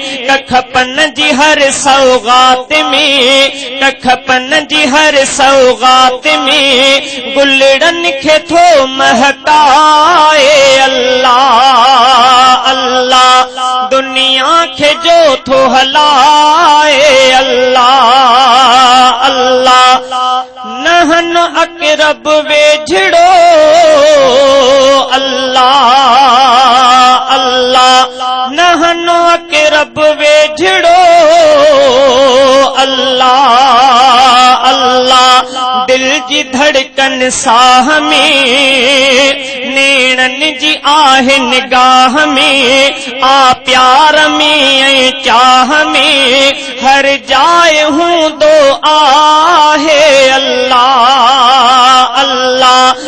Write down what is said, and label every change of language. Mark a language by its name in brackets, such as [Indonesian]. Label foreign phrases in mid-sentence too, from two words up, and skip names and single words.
[Sindhi] ڪک پن جي هر سوغات ۾، ڪک پن جي هر سوغات ۾. گلڙن کي ٿو مهڪائي، الله، الله. دنيا کي جو ٿو هلائي، الله، الله. [Arabic] نحن اقرب [Sindhi] ويجهڙو، الله، الله. [Arabic] نحن اقرب [Sindhi] ويجهڙو، الله، الله. دل جي ڌڙڪن ساهه ۾، نيڻن جي آهي نگاه ۾. آ پيار ۾ ۽ چاهه ۾، هر جاءِ هوندو آهي، الله، الله.